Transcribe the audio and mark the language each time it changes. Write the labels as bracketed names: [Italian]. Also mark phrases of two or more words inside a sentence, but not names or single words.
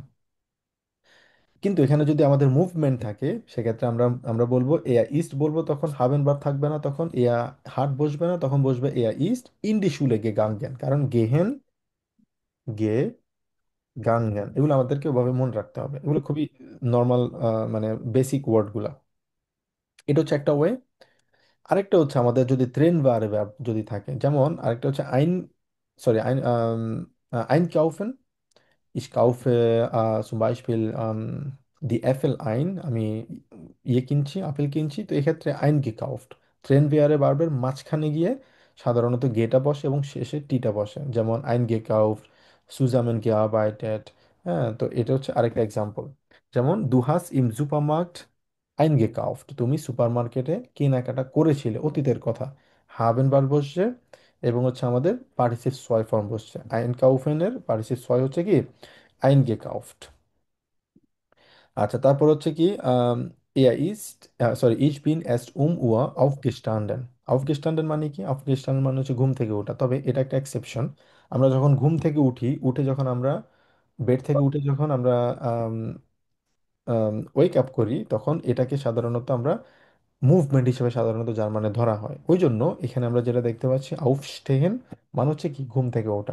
[Bangla] কিন্তু এখানে যদি আমাদের মুভমেন্ট থাকে, সেক্ষেত্রে আমরা আমরা বলবো [German] er ist [Bangla] বলবো, তখন হাবেন ভার্ব থাকবে না, তখন [German] er hat [Bangla] বসবে না, তখন বসবে [German] er ist in die Schule ge gangen, [Bangla] কারণ [German] gehen, ge gangen, [Bangla] এগুলো আমাদেরকে ওভাবে মনে রাখতে হবে, এগুলো খুবই নর্মাল, মানে বেসিক ওয়ার্ডগুলা। এটা হচ্ছে একটা ওয়ে। আরেকটা হচ্ছে আমাদের যদি ট্রেন বা verb যদি থাকে, যেমন আরেকটা হচ্ছে আইন, সরি আইন, [German] ein kaufen, Ich kaufe zum Beispiel die Äpfel ein, [Bangla] আমি ইয়ে কিনছি, আপেল কিনছি, তো এক্ষেত্রে eingekauft ট্রেন বেয়ারে বারবার মাঝখানে গিয়ে সাধারণত গেটা বসে এবং শেষে টিটা বসে, যেমন eingekauft, [German] zusammen gearbeitet। [Bangla] হ্যাঁ, তো এটা হচ্ছে আরেকটা এক্সাম্পল। যেমন [German] du hast im Supermarkt eingekauft, [Bangla] তুমি সুপারমার্কেটে কেনাকাটা করেছিলে, অতীতের কথা, হাবেন বার বসছে এবং হচ্ছে আমাদের পার্টিসিপ ছয় ফর্ম বসছে। আইনকাউফেনের পার্টিসিপ ছয় হচ্ছে কি eingekauft। আচ্ছা, তারপর হচ্ছে কি [German] er ist, সরি ich bin erst Uhr aufgestanden। [Bangla] aufgestanden মানে কি, aufgestanden মানে হচ্ছে ঘুম থেকে ওঠা, তবে এটা একটা এক্সেপশন। আমরা যখন ঘুম থেকে উঠি, উঠে যখন আমরা বেড থেকে উঠে যখন আমরা [English] wake up [Bangla] করি, তখন এটাকে সাধারণত আমরা মুভমেন্ট হিসেবে সাধারণত জার্মানে ধরা হয়। ওই জন্য এখানে আমরা যেটা দেখতে পাচ্ছি আউফস্টেহেন মানে হচ্ছে কি ঘুম থেকে ওঠা।